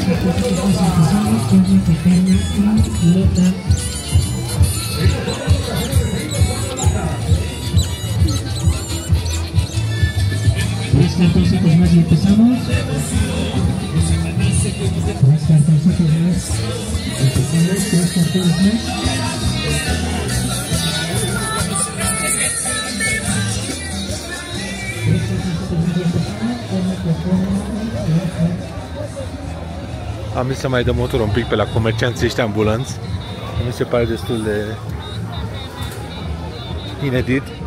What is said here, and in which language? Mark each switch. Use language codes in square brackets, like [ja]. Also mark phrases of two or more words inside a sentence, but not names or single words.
[es] Tres cartoncitos más y empezamos. Tres cartoncitos más. Empezamos, tres cartones más. [ro] Am zis să mai dăm motorul un pic pe la comercianții ăștia ambulanți. Mi se pare destul de inedit.